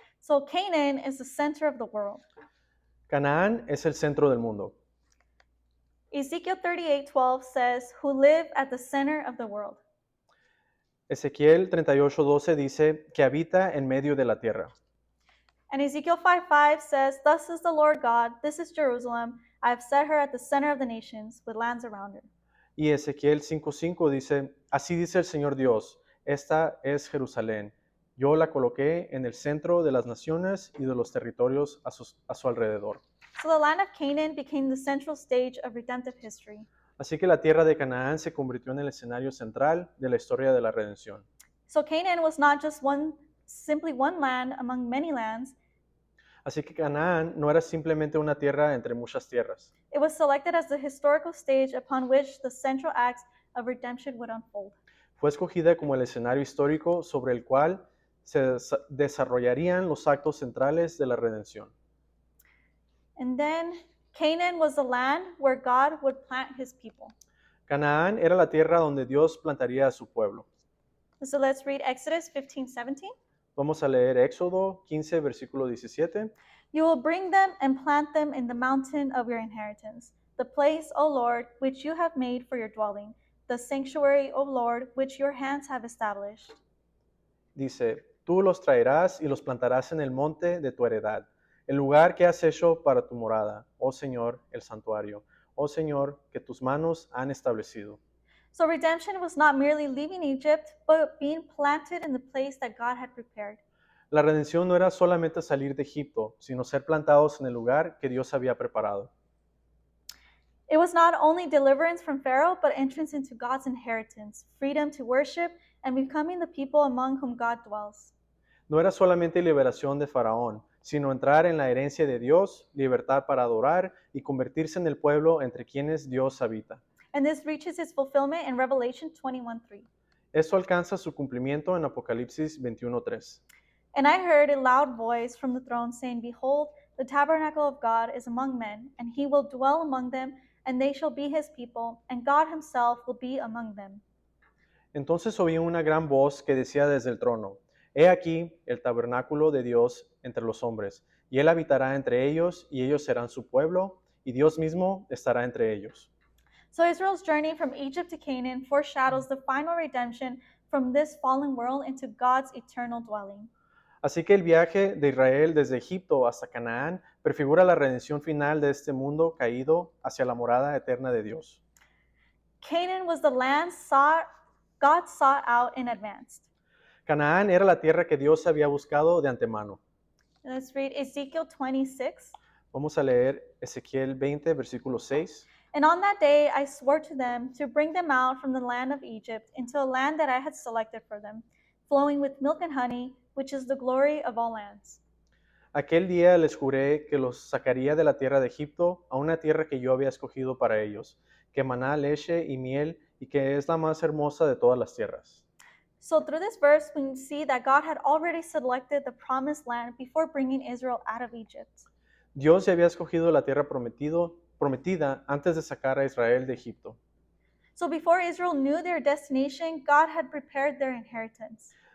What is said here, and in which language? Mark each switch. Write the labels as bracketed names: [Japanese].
[English] So Canaan is the center of the world. [Spanish] Canaán es el centro del mundo. [English] Ezekiel 38:12 says, who live at the center of the world. [Spanish] Ezequiel 38:12 dice que habita en medio de la tierra. [English] And Ezekiel 5:5 says, thus says the Lord God, this is Jerusalem, I have set her at the center of the nations, with lands around her. [Spanish] Y Ezequiel 5:5 dice, así dice el Señor Dios, esta es Jerusalén. Yo la coloqué en el centro de las naciones y de los territorios a su alrededor. [English] So the land of Canaan became the central stage of redemptive history. [Spanish] Así que la tierra de Canaán se convirtió en el escenario central de la historia de la redención. [English] So Canaan was not just simply one land among many lands. [Spanish] Así que Canaán no era simplemente una tierra entre muchas tierras. [English] It was selected as the historical stage upon which the central acts of redemption would unfold. [Spanish] Fue escogida como el escenario histórico sobre el cual se desarrollarían los actos centrales de la redención. [English] And then Canaan was the land where God would plant his people. [Spanish] Canaán era la tierra donde Dios plantaría a su pueblo. [English] So let's read Exodus 15:17. [Spanish] Vamos a leer Éxodo 15, versículo 17. [English] You will bring them and plant them in the mountain of your inheritance, the place, O Lord, which you have made for your dwelling, the sanctuary, O Lord, which your hands have established. [Spanish] Dice, tú los traerás y los plantarás en el monte de tu heredad, el lugar que has hecho para tu morada, oh Señor, el santuario, oh Señor, que tus manos han establecido. [English] So redemption was not merely leaving Egypt, but being planted in the place that God had prepared. [Spanish] La redención no era solamente salir de Egipto, sino ser plantados en el lugar que Dios había preparado. [English] It was not only deliverance from Pharaoh, but entrance into God's inheritance, freedom to worship, and becoming the people among whom God dwells. [Spanish] No era solamente liberación de Faraón, sino entrar en la herencia de Dios, libertad para adorar y convertirse en el pueblo entre quienes Dios habita. [English] And this reaches its fulfillment in Revelation 21:3. [Spanish] Esto alcanza su cumplimiento en Apocalipsis 21:3. [English] And I heard a loud voice from the throne saying, Behold, the tabernacle of God is among men, and he will dwell among them, and they shall be his people, and God himself will be among them. [Spanish] Entonces oí una gran voz que decía desde el trono: He aquí el tabernáculo de Dios entre los hombres, y él habitará entre ellos, y ellos serán su pueblo, y Dios mismo estará entre ellos. [English] So Israel's journey from Egypt to Canaan foreshadows the final redemption from this fallen world into God's eternal dwelling. [Spanish] Así que el viaje de Israel desde Egipto hasta Canaán prefigura la redención final de este mundo caído hacia la morada eterna de Dios. [English] Canaan was the land God sought out in advance. [Spanish] Canaán era la tierra que Dios había buscado de antemano. [English] Let's read Ezekiel 26. [Spanish] Vamos a leer Ezequiel 20, versículo 6. [English] And on that day I swore to them to bring them out from the land of Egypt into a land that I had selected for them, flowing with milk and honey, which is the glory of all lands. [Spanish] Aquel día les juré que los sacaría de la tierra de Egipto a una tierra que yo había escogido para ellos, que maná leche y miel y que es la más hermosa de todas las tierras. [English] So through this verse, we see that God had already selected the promised land before bringing Israel out of Egypt. [Spanish] Dios ya había escogido la tierra prometida antes de sacar a Israel de Egipto. [English] So before Israel knew their destination, God had prepared their inheritance.